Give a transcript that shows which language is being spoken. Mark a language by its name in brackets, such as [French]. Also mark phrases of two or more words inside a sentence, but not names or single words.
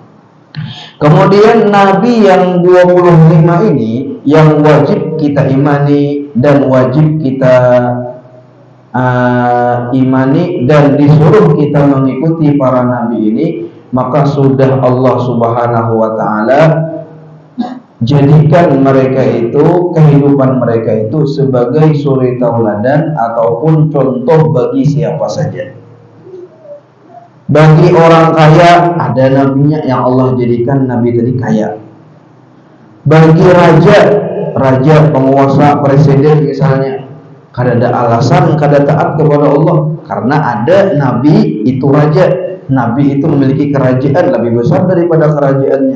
[Indonesian] Kemudian Nabi yang 25 ini yang wajib kita imani dan wajib kita imani dan disuruh kita mengikuti para nabi ini, maka sudah Allah [Arabic] سبحانه وتعالى [Indonesian] jadikan mereka itu, kehidupan mereka itu sebagai suri tauladan ataupun contoh bagi siapa saja. Bagi orang kaya ada nabinya yang Allah jadikan nabi tadi kaya. [Banjar] Bagi raja, penguasa, presiden misalnya, kada ada alasan kada taat kepada Allah karena ada nabi itu raja, nabi itu memiliki kerajaan lebih besar daripada kerajaannya.